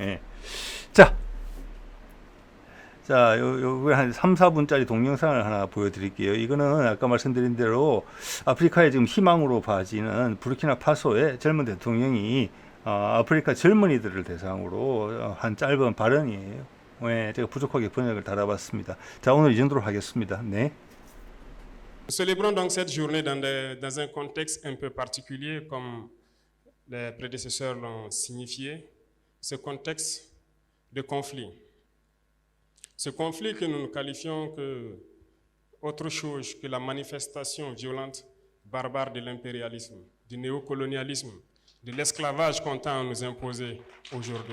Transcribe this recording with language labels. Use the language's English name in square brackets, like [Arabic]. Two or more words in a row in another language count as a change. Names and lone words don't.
[Korean] 자, 요거 한 3, 4분짜리 동영상을 하나 보여드릴게요. 이거는 아까 말씀드린 대로 아프리카의 지금 희망으로 봐지는 부르키나파소의 젊은 대통령이 아프리카 젊은이들을 대상으로 한 짧은 발언이에요. 제가 부족하게 번역을 달아봤습니다. 자, 오늘 이 정도로 하겠습니다. 네. [French] Nous célébrons donc cette journée dans un contexte un peu particulier, comme les prédécesseurs l'ont signifié, ce contexte de conflit. Ce conflit que nous qualifions que autre chose que la manifestation violente, barbare de l'impérialisme, du néocolonialisme, de l'esclavage qu'on tend à nous imposer aujourd'hui.